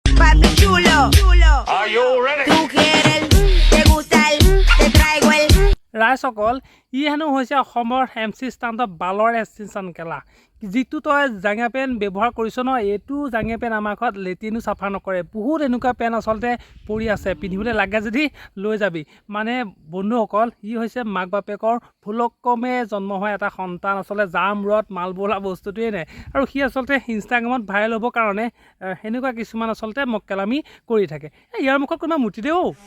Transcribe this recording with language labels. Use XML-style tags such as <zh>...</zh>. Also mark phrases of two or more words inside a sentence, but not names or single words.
<es>papi chulo.</es> <en>Are you ready?</en> <es>Tú quieres, te gusta el, te traigo el.</es> <as>ৰাইজসকল ই হেনো হৈছে অসমৰ MC ষ্টাণ্ডত বালৰ এক্সটেনশ্যন খেলা যিটো তই জাঙা পেন ব্যৱহাৰ কৰিছ ন এইটো জাঙা পেন আমাৰ ঘৰত লেট্ৰিনো চাফা নকৰে বহুত এনেকুৱা পেন আচলতে পৰি আছে পিন্ধিবলৈ লাগে যদি লৈ যাবি মানে বন্ধুসকল ই হৈছে মাক বাপেকৰ ভুলক্ৰমে জন্ম হোৱা এটা সন্তান আচলতে যাৰ মূৰত মাল বোলা বস্তুটোৱে নাই আৰু সি আচলতে ইনষ্টাগ্ৰামত ভাইৰেল হ'বৰ কাৰণে সেনেকুৱা কিছুমান আচলতে মক্কেলামি কৰি থাকে ইয়াৰ মুখত কোনোবা মুতি দেও</as>